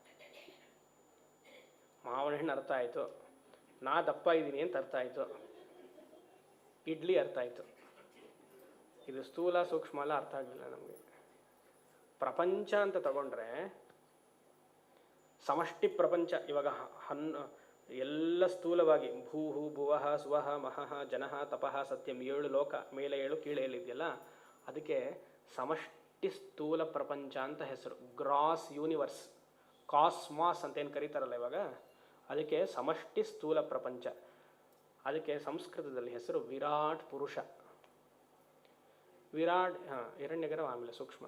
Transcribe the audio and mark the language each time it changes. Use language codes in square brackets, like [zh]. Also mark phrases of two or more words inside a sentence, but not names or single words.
[kn] ಮಾವಿನ ಹಣ್ಣು ಅರ್ಥ ಆಯಿತು, ನಾ ದಪ್ಪ ಇದ್ದೀನಿ ಅಂತ ಅರ್ಥ ಆಯಿತು, ಇಡ್ಲಿ ಅರ್ಥ ಆಯಿತು. ಇದು ಸ್ಥೂಲ ಸೂಕ್ಷ್ಮ ಎಲ್ಲ ಅರ್ಥ ಆಗಲಿಲ್ಲ ನಮಗೆ. ಪ್ರಪಂಚ ಅಂತ ತಗೊಂಡ್ರೆ ಸಮಷ್ಟಿ ಪ್ರಪಂಚ. ಇವಾಗ ಎಲ್ಲ ಸ್ಥೂಲವಾಗಿ ಭೂಹು ಭುವಃ ಸ್ವಃ ಮಹಃ ಜನಃ ತಪಃ ಸತ್ಯಂ 7 ಲೋಕ, ಮೇಲೆ 7 ಕೀಳೆ 7 ಇದೆಯಲ್ಲ, ಅದಕ್ಕೆ ಸಮಷ್ಟಿ ಸ್ಥೂಲ ಪ್ರಪಂಚ ಅಂತ ಹೆಸರು. [en] gross universe, [kn] ಕಾಸ್ಮಾಸ್ ಅಂತ ಏನು ಕರೀತಾರಲ್ಲ ಇವಾಗ, ಅದಕ್ಕೆ ಸಮಷ್ಟಿ ಸ್ಥೂಲ ಪ್ರಪಂಚ. ಅದಕ್ಕೆ ಸಂಸ್ಕೃತದಲ್ಲಿ ಹೆಸರು ವಿರಾಟ್ ಪುರುಷ. ವಿರಾಟ್ ಹಿರಣ್ಯಗರ್ಭ, ಆಮೇಲೆ ಸೂಕ್ಷ್ಮ.